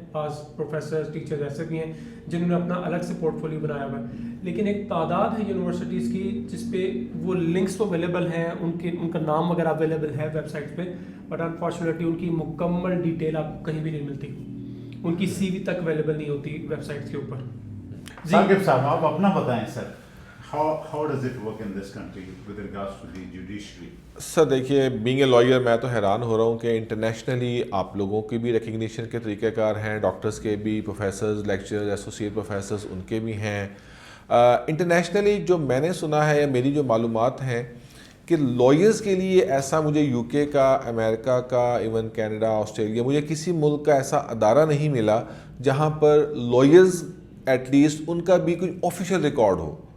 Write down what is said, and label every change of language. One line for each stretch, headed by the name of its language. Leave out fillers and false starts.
Urdu: بعض professors teachers ایسے بھی ہیں جنہوں نے اپنا الگ سے پورٹ فولیو بنایا ہوا ہے, لیکن ایک تعداد ہے یونیورسٹیز کی جس پہ وہ لنکس تو اویلیبل ہیں, ان کا نام وغیرہ اویلیبل ہے ویب سائٹ پہ, بٹ انفارچونیٹلی ان کی مکمل ڈیٹیل آپ کو کہیں بھی نہیں ملتی, ان کی سی وی تک اویلیبل نہیں ہوتی ویب سائٹس کے اوپر.
English: Saqib sahab
Urdu: آپ اپنا بتائیں سر,
English: how does it work in this country with regards to the judiciary?
Urdu: سر دیکھیے, بینگ اے لائر میں تو حیران ہو رہا ہوں کہ انٹرنیشنلی آپ لوگوں کی بھی ریکگنیشن کے طریقہ کار ہیں, ڈاکٹرز کے بھی, پروفیسرز, لیکچرز, ایسوسیٹ پروفیسرز ان کے بھی ہیں. انٹرنیشنلی جو میں نے سنا ہے یا میری جو معلومات ہیں کہ لائرز کے لیے ایسا مجھے یو کے کا, امریکہ کا, ایون کینیڈا, آسٹریلیا, مجھے کسی ملک کا ایسا ادارہ نہیں ملا جہاں پر لائرز ایٹ لیسٹ ان کا بھی کوئی آفیشیل ریکارڈ ہو.